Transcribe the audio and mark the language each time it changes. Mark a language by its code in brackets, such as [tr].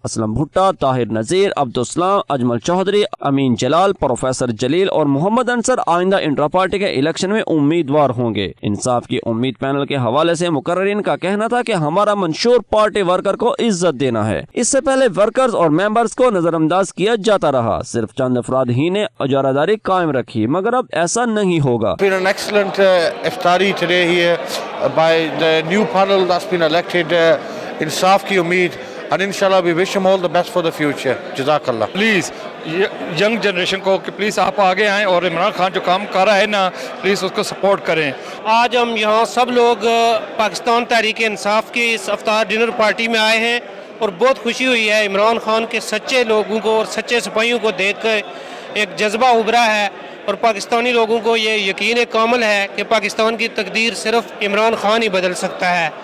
[ur] اسلم بھٹا، طاہر نذیر، عبدالسلام، اجمل چودھری، امین جلال، professor جلیل اور محمد انصر آئندہ intra party کے الیکشن میں امیدوار ہوں گے. انصاف کی امید پینل کے حوالے سے مقررین کا کہنا تھا کہ ہمارا منشور پارٹی ورکر کو عزت دینا ہے. اس سے پہلے ورکرز اور ممبرز کو نظر انداز کیا جاتا رہا، صرف چند افراد ہی نے اجارہ قائم رکھی، مگر اب ایسا نہیں ہوگا. [en] Been an excellent iftari today here by the new panel that's been elected, Insaf ki Umeed, and inshallah we wish them all the best for the future. Jazakallah. [ur] Please young generation کو کہ please آپ آگے آئیں اور عمران خان جو کام کر رہا ہے نا پلیز اس کو سپورٹ کریں. آج ہم یہاں سب لوگ پاکستان تحریک انصاف کی اس افطار ڈنر پارٹی میں آئے ہیں اور بہت خوشی ہوئی ہے. عمران خان کے سچے لوگوں کو اور سچے سپاہیوں کو دیکھ کر ایک جذبہ ابھرا ہے اور پاکستانی لوگوں کو یہ یقین کامل ہے کہ پاکستان کی تقدیر صرف عمران خان ہی بدل سکتا ہے.